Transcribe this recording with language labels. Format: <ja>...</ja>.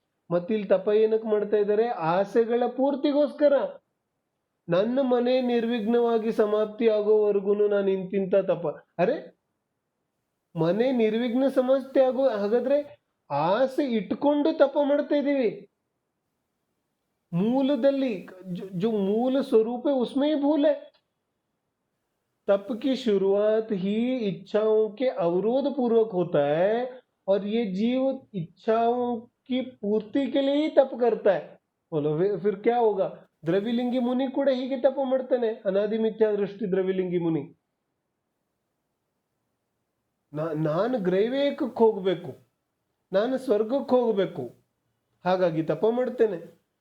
<kn>ಮತ್ತಿಲ್ಲಿ ತಪ ಏನಕ್ಕೆ ಮಾಡ್ತಾ ಇದ್ದಾರೆ? ಆಸೆಗಳ ಪೂರ್ತಿಗೋಸ್ಕರ. ನನ್ನ ಮನೆ ನಿರ್ವಿಘ್ನವಾಗಿ ಸಮಾಪ್ತಿ ಆಗೋವರೆಗೂ ನಾನು ಇಂತಿಂತ ತಪ. ಅರೆ, ಮನೆ ನಿರ್ವಿಘ್ನ ಸಮಾಪ್ತಿ ಆಗೋ, ಹಾಗಾದ್ರೆ ಆಸೆ ಇಟ್ಕೊಂಡು ತಪ ಮಾಡ್ತಾ ಇದ್ದೀವಿ. ಮೂಲದಲ್ಲಿ</kn> <hi>जो मूल स्वरूप है उसमें ही भूल है. तप की शुरुआत ही इच्छाओं के अवरोध पूर्वक होता है, और ये जीव इच्छाओं की पूर्ति के लिए ही तप करता है. बोलो फिर क्या होगा?</hi> <kn>ದ್ರವಿಲಿಂಗಿ ಮುನಿ ಕೂಡ ಹೀಗೆ ತಪ ಮಾಡ್ತಾನೆ, ಅನಾದಿ ಮಿಥ್ಯಾ ದೃಷ್ಟಿ ದ್ರವಿಲಿಂಗಿ ಮುನಿ. ನಾನು ಗ್ರೈವೇಕಕ್ಕೆ ಹೋಗ್ಬೇಕು, ನಾನು ಸ್ವರ್ಗಕ್ಕೆ ಹೋಗ್ಬೇಕು, ಹಾಗಾಗಿ ತಪ ಮಾಡ್ತೇನೆ.</kn>